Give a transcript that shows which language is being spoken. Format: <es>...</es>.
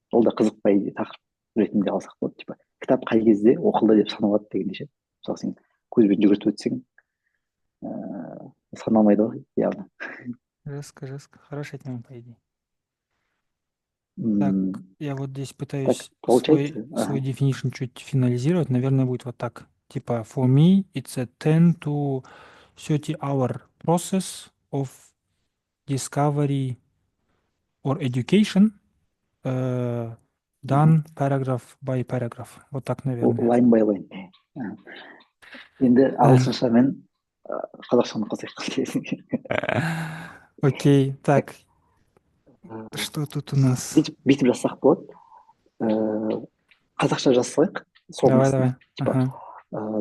<kk>Ол да қызық</kk> <ru>по идее</ru> <kk>тақырып ретінде алсақ болады, типа кітап қай кезде оқылды деп саналады дегендей ше. Мысалы сен көзбен жүгіртіп өтсең саналмайды ғой явно.</kk> <ru>Жестко. Хорошая тема, по идее. Так, М, я вот здесь Так пытаюсь получается, свой definition чуть финализировать. Наверное, будет вот так.</ru> <en>Типа, for me, it's a 10 to 30-hour process of discovery or education, done paragraph by paragraph.</en> <ru>Вот так, наверное.</ru> <en>line by line.</en> <kk>Енді</kk> <ru>Да.</ru> <kk>ағылшынша мен қазақшаны қосайық.</kk> <ru>Окей, Так, так, что тут у нас?</ru> <kk>бүйтіп жазсақ болады. Қазақша жазсақ</kk> <ru>Давай.</ru> <kk>соңғысына, типа</kk> <ru>Ага.</ru>